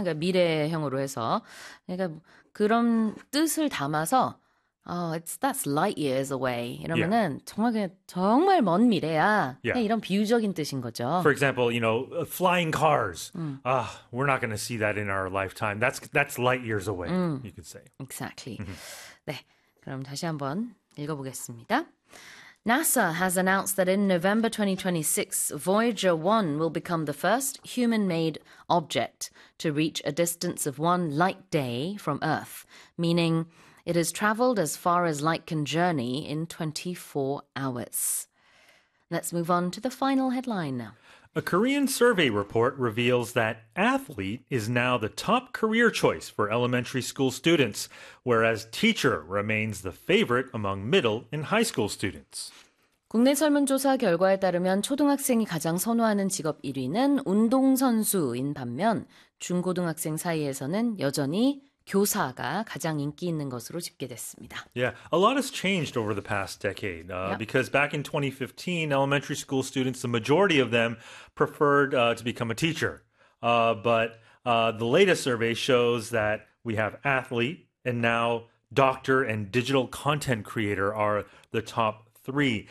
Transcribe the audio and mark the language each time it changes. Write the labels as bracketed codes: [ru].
[ko] 그러니까 미래형으로 해서. 그러니까 그런 뜻을 담아서 [en] that's light years away. [ko] 이러면은 정말 그냥 정말 먼 미래야. 그냥 이런 비유적인 뜻인 거죠. [en] For example, flying cars. We're not going to see that in our lifetime. That's light years away, you could say. Exactly. [ko] 네. 그럼 다시 한번 읽어보겠습니다. [en] NASA has announced that in November 2026, Voyager 1 will become the first human-made object to reach a distance of one light day from Earth, meaning it has traveled as far as light can journey in 24 hours. Let's move on to the final headline now. A Korean survey report reveals that athlete is now the top career choice for elementary school students, whereas teacher remains the favorite among middle and high school students. [ko] 국내 설문조사 결과에 따르면 초등학생이 가장 선호하는 직업 1위는 운동선수인 반면 중고등학생 사이에서는 여전히 교사가 가장 인기 있는 것으로 집계됐습니다. [en] Yeah, a lot has changed over the past decade. Because back in 2015, elementary school students, the majority of them preferred to become a teacher. But the latest survey shows that we have athlete and now doctor and digital content creator are the top three.